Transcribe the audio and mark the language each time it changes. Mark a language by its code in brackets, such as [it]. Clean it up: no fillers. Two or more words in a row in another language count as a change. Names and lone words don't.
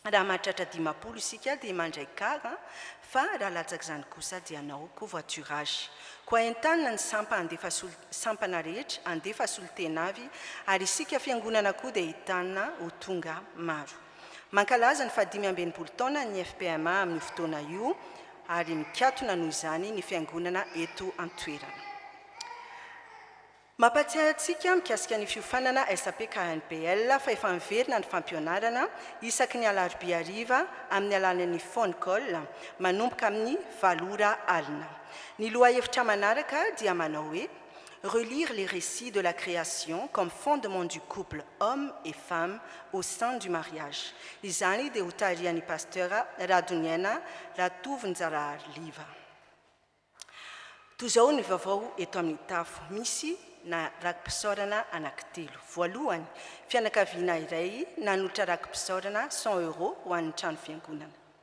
[mg] raha mahatratra 10 isika dia mandray kara fa raha latsaka izany kosa dia anao covoiturage koa entanina ny sampana rehetra andefa solitenavy ary isika fiangonana koa dia entanina ho tonga maro mankalaza ny 5 taona ny FPMA amin'ny fotoana io ary mikatona noho izany ny fiangonana eto an-toerana mampatsiahy antsika mikasika ny fiofanana SAP KNPL fa efa miverina ny fampionarana isaky ny alarobia hariva amin'ny alalan'ny [en] phone call [mg] manomboka amin'ny 7 ora alina. Ny lohahevitra manaraka dia manao hoe [fr] relire les récits de la création comme fondement du couple homme et femme au sein du mariage. [mg] Izany dia ho tarihan'ny pasteur Radoniana Ratovonjarahariva. Toy izao ny vaovao eto amin'ny tafo misy na rakim-pisaorana anankitelo. Voalohany, fianakaviana iray nanolotra rakim-pisaorana 100 € ho an'ny trano fiangonana.